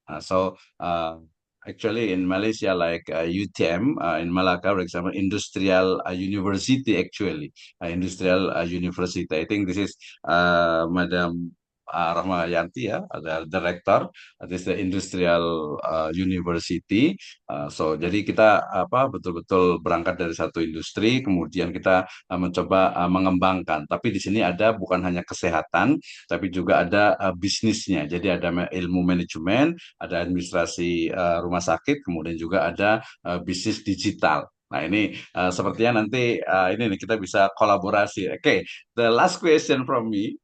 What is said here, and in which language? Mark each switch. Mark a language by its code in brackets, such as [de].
[en] So actually in Malaysia, like UTM in Malacca, for example, Industrial University actually, Industrial University. I think this is Madam Rahma Yanti ya, the director. This is the Industrial University. [id] So jadi kita betul-betul berangkat dari satu industri, kemudian kita mencoba mengembangkan. Tapi di sini ada bukan hanya kesehatan, tapi juga ada bisnisnya. Jadi ada ilmu manajemen, ada administrasi rumah sakit, kemudian juga ada bisnis digital. Nah ini sepertinya nanti ini nih kita bisa kolaborasi. [en] Oke, the last question from me.